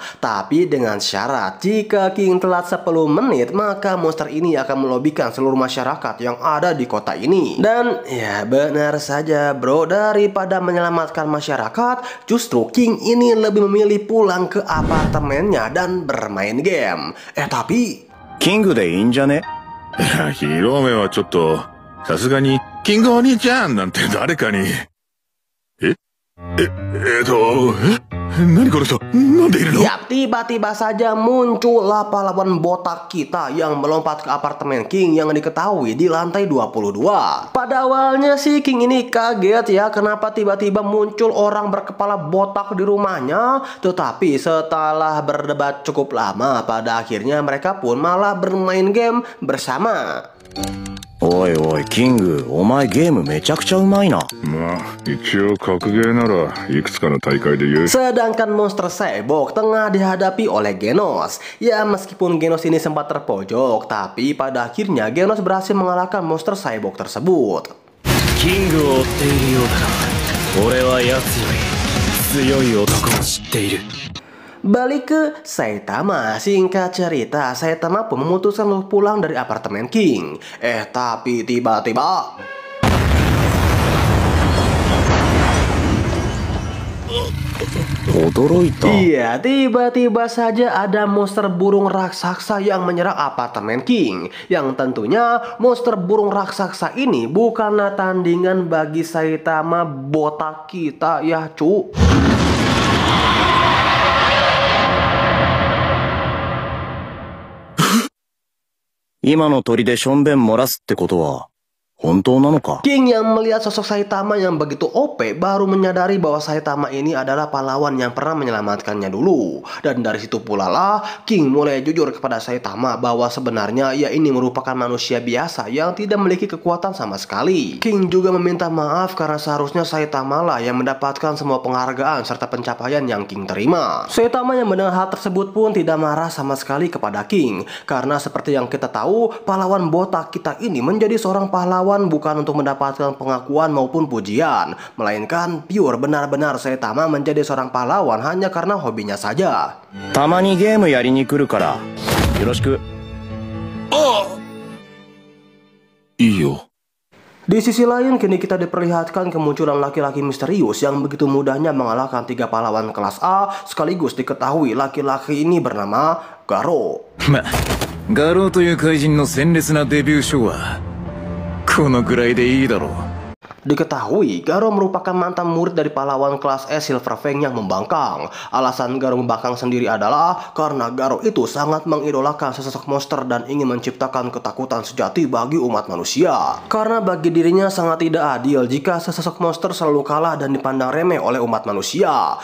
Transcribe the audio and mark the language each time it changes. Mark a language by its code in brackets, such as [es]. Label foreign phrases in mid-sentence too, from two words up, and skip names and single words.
[id] Tapi dengan syarat jika King telat 10 menit, maka monster ini akan melobikan seluruh masyarakat yang ada di kota ini. Dan ya benar saja bro, daripada menyelamatkan masyarakat, justru King ini lebih memilih pulang ke apartemennya dan bermain game. Tapi [ja] キングでいいんじゃね？いや、ヒーローめはちょっと、さすがに、キングお兄ちゃんなんて誰かに。何この人、なんでいるの？ [id] Ya, tiba-tiba saja muncullah pahlawan botak kita yang melompat ke apartemen King yang diketahui di lantai 22. Pada awalnya sih King ini kaget ya kenapa tiba-tiba muncul orang berkepala botak di rumahnya. Tetapi setelah berdebat cukup lama, pada akhirnya mereka pun malah bermain game bersama. [ja] おいおいキング、お前ゲームめちゃくちゃうまいな。まあ、一応格ゲーならいくつかの大会で優勝。 [id] Sedangkan monster cyborg tengah dihadapi oleh Genos. Ya, meskipun Genos ini sempat terpojok, tapi pada akhirnya Genos berhasil mengalahkan monster cyborg tersebut. [ja] キングを追っているようだが、俺は奴より強い男を知っている。 [id] Balik ke Saitama. Singkat cerita, Saitama pun memutuskan untuk pulang dari apartemen King. Tapi tiba-tiba iya, tiba-tiba saja ada monster burung raksasa yang menyerang apartemen King. Yang tentunya monster burung raksasa ini bukanlah tandingan bagi Saitama botak kita ya cu. [ja] 今の鳥でしょんべん漏らすってことは本当なのか? [id] King yang melihat sosok Saitama yang begitu OP baru menyadari bahwa Saitama ini adalah pahlawan yang pernah menyelamatkannya dulu. Dan dari situ pula lah King mulai jujur kepada Saitama bahwa sebenarnya ia ini merupakan manusia biasa yang tidak memiliki kekuatan sama sekali. King juga meminta maaf karena seharusnya Saitama lah yang mendapatkan semua penghargaan serta pencapaian yang King terima. Saitama yang mendengar hal tersebut pun tidak marah sama sekali kepada King. Karena seperti yang kita tahu, pahlawan botak kita ini menjadi seorang pahlawan bukan untuk mendapatkan pengakuan maupun pujian, melainkan pure benar-benar Saitama menjadi seorang pahlawan hanya karena hobinya saja. [ja] たまにゲームやりに来るからよろしく。いいよ。 [id] Di sisi lain, kini kita diperlihatkan kemunculan laki-laki misterius yang begitu mudahnya mengalahkan 3 pahlawan kelas A, sekaligus diketahui laki-laki ini bernama Garo. [ja] ガローという怪人の鮮烈なデビューショーはこのぐらいでいいだろう。 [id] Diketahui, Garo merupakan mantan murid dari pahlawan kelas S Silver Fang yang membangkang. Alasan Garo membangkang sendiri adalah karena Garo itu sangat mengidolakan sesosok monster dan ingin menciptakan ketakutan sejati bagi umat manusia. Karena bagi dirinya sangat tidak adil jika sesosok monster selalu kalah dan dipandang remeh oleh umat manusia.